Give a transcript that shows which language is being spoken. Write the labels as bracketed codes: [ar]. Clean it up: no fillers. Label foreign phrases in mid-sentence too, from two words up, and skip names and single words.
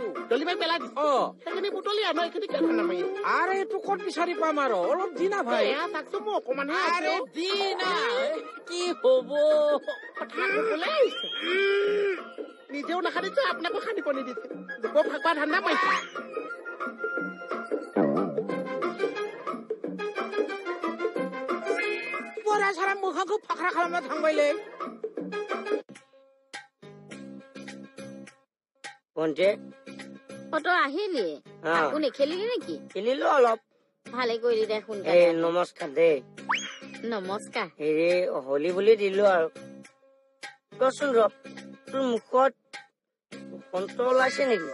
[as] ডলিবাই পেলাই দিছে। সেইখিনি বুটলি আনো, এইখিনি কেনে নামাৰি। আৰে এইটো ক'ত বিচাৰি পাম আৰু, অলপ দি না ভাই। চাকচোন মোৰ অকমানহে। আৰে দি না, কি হব কথা কবলৈ আহিছে। নিজেও নাখানিছে, আপোনাকো খানিব নিদিছে। লোকক ফাকুৱা ধান্দা পাইছে। [brx] सारा मोखांखौ फाख्रा खालामना थांबायलै। [as] ভণ্টি, তই আহিলি? আকৌ নেখেলিলি নেকি? খেলিলো অলপ। ভালে কৰিলি দে। সোনকালে নমস্কাৰ দেই। নমস্কাৰ। হেৰি হোলী বুলি দিলো আৰু। কচোন ৰ, তোৰ মুখত বসন্ত ওলাইছে নেকি?